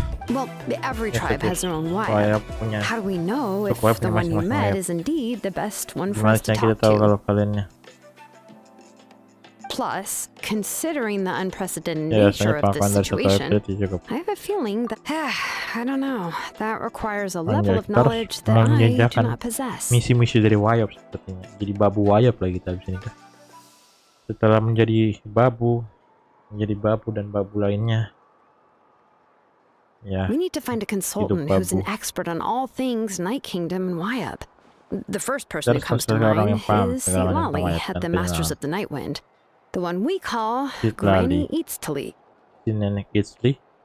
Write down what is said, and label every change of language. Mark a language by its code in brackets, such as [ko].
[en] Well, every tribe has their own Wyab. How do we know if the one you met is indeed the best one for us to talk to? Plus, considering the unprecedented nature of this situation, I have a feeling that, I don't know, that requires a level of knowledge that I do not possess. [id] Misi-misi dari Wyab sepertinya. Jadi babu Wyab lagi kita di sini kan. Setelah menjadi babu dan babu lainnya. Ya. [en] We need to find a consultant who's an expert on all things Night Kingdom and Wyab. The first person who comes to mind is Lali at the Masters of the Night Wind. The one we call Granny Eatstly. [id] Nenek Eatstly.